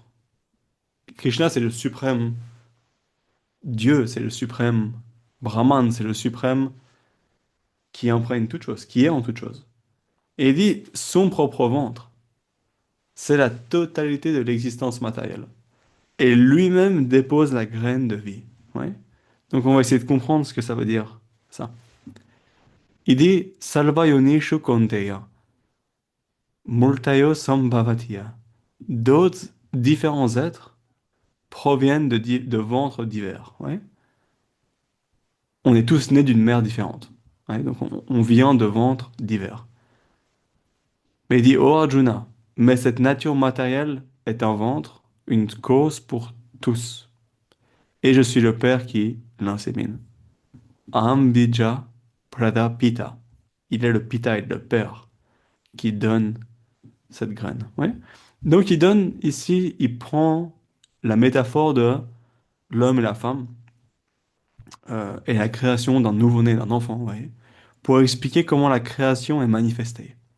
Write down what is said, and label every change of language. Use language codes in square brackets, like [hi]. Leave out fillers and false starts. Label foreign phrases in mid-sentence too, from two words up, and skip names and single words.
[fr] Krishna, c'est le suprême Dieu, c'est le suprême Brahman, c'est le suprême qui imprègne toute chose, qui est en toute chose. Et il dit, son propre ventre, c'est la totalité de l'existence matérielle. Et lui-même dépose la graine de vie. Ouais. Donc on va essayer de comprendre ce que ça veut dire, ça. Il dit, [sa] Salva yonishu konteya, multayo sambhavatiya. [fr] D'autres différents êtres proviennent de ventres divers. Ouais. On est tous nés d'une mère différente. Ouais, donc on vient de ventres divers. Mais il dit, oh Arjuna, mais cette nature matérielle est un ventre, une cause pour tous. Et je suis le père qui l'insémine. [sa] Aham bija prada pita. [fr] Il est le pita, il est le père qui donne cette graine. Ouais. Donc il donne ici, il prend la métaphore de l'homme et la femme et la création d'un nouveau-né, d'un enfant, vous voyez, pour expliquer comment la création est manifestée.